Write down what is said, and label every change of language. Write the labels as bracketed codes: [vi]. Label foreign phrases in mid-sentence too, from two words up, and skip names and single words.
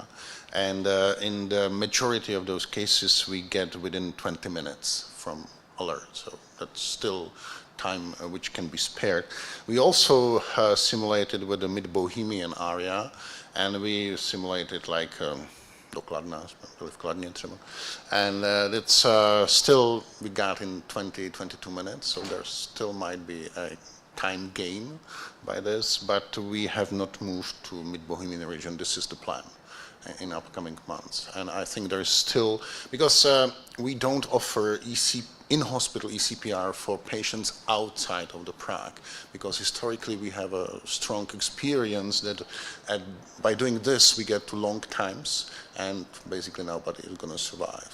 [en] And in the majority of those cases, we get within 20 minutes from alert. So that's still time which can be spared. We also simulated with the mid-Bohemian area, and we simulated like [cs] do Kladna, v Kladně třeba. [en] And it's still, we got in 22 minutes, so there still might be a time gain by this, but we have not moved to mid-Bohemian region. This is the plan in upcoming months. And I think there is still, because we don't offer in-hospital ECPR for patients outside of the Prague, because historically we have a strong experience that by doing this we get to long times, and basically nobody is going to survive.